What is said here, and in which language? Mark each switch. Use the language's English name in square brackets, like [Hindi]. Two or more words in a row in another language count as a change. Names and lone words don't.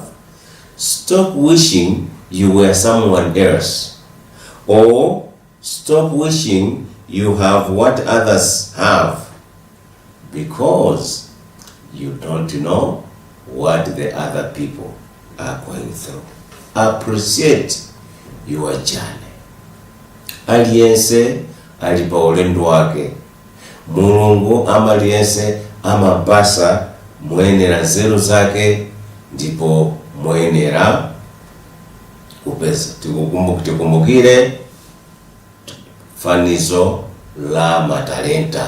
[English] Stop wishing you were someone else, or stop wishing you have what others have, because you don't know what the other people are going through. Appreciate your journey. [Nyanja] Aliyense alipa ulendo wake. Mulungu amaliyense amabasa mwenera nzeru zake, ndipo mwenera kupeza. Tikumbukire fanizo la matalenta.